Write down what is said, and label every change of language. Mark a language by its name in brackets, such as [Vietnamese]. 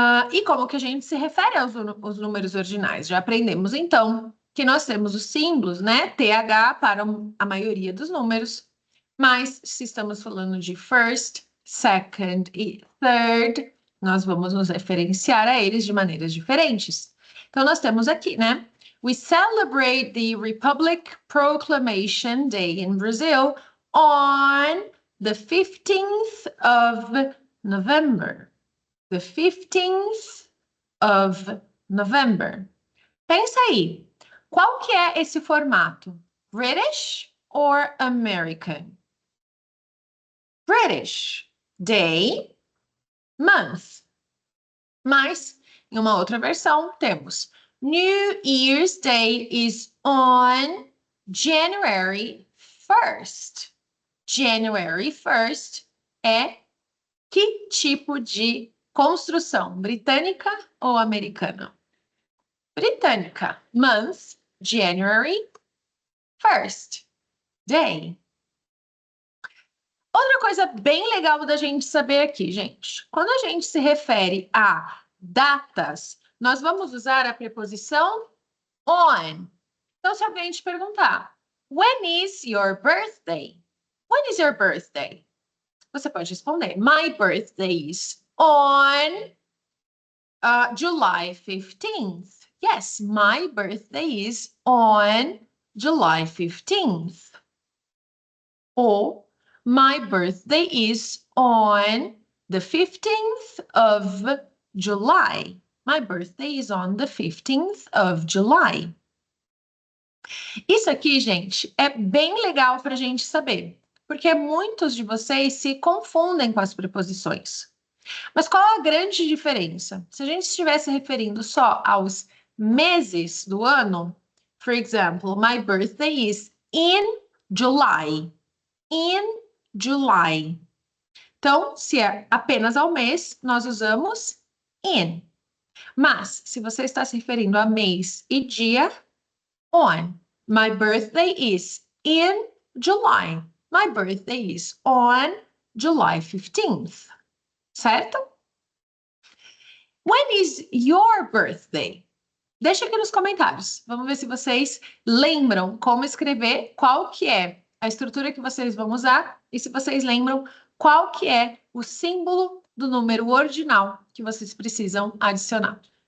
[Portuguese] E como que a gente se refere aos números ordinais? Já aprendemos, então, que nós temos os símbolos, né? TH para a maioria dos números, mas se estamos falando de first, second e third, nós vamos nos referenciar a eles de maneiras diferentes. Então, nós temos aqui, né? [English] We celebrate the Republic Proclamation Day in Brazil on the 15th of November. The 15th of November. [Portuguese] Pensa aí, qual que é esse formato? [English] British or American? British. Day, month. [Portuguese] Mas, em uma outra versão, temos [English] New Year's Day is on January 1st. [Portuguese] January 1st é que tipo de construção? Britânica ou americana? Britânica. [English] Month, January 1st. Day. [Portuguese] Outra coisa bem legal da gente saber aqui, gente. Quando a gente se refere a datas, nós vamos usar a preposição on. Então, se alguém te perguntar, [English] when is your birthday? When is your birthday? [Portuguese] Você pode responder, [English] my birthday is on July 15th. Yes, my birthday is on July 15th. [Portuguese] Ou, [English] my birthday is on the 15th of July. My birthday is on the 15th of July. [Portuguese] Isso aqui, gente, é bem legal para a gente saber. porque muitos de vocês se confundem com as preposições. Mas qual a grande diferença? Se a gente estivesse referindo só aos meses do ano, [English] for example, my birthday is in July. In July. [Portuguese] Então, se é apenas ao mês, nós usamos in. Mas, se você está se referindo a mês e dia, on. [English] My birthday is in July. My birthday is on July 15th. [Portuguese] Certo? [English] When is your birthday? [Portuguese] Deixa aqui nos comentários. Vamos ver se vocês lembram como escrever, qual que é a estrutura que vocês vão usar e se vocês lembram qual que é o símbolo do número ordinal que vocês precisam adicionar.